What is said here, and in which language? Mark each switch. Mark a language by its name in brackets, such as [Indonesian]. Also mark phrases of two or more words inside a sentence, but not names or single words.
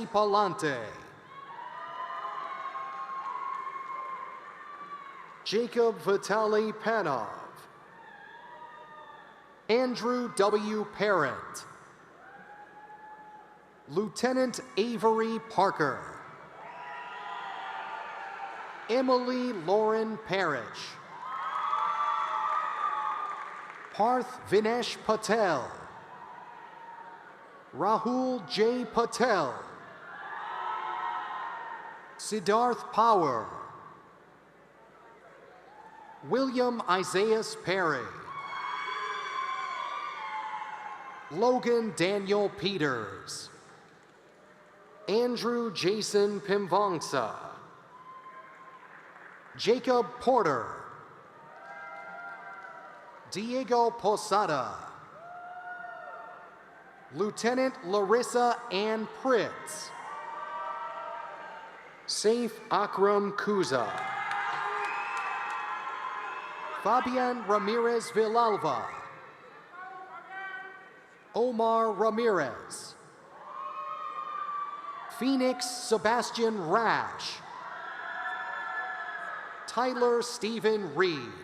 [English] Palante, Jacob Vitali Panov, Andrew W. Parent, Lieutenant Avery Parker, Emily Lauren Parrish, Parth Vinesh Patel, Rahul J. Patel, Siddharth Power, William Isaias Perry, Logan Daniel Peters, Andrew Jason Pimvangsa, Jacob Porter, Diego Posada, Lieutenant Larissa Ann Pritz, Saif Akram Kuza, Fabian Ramirez Villalba, Omar Ramirez, Phoenix Sebastian Rash, Tyler Stephen Reed,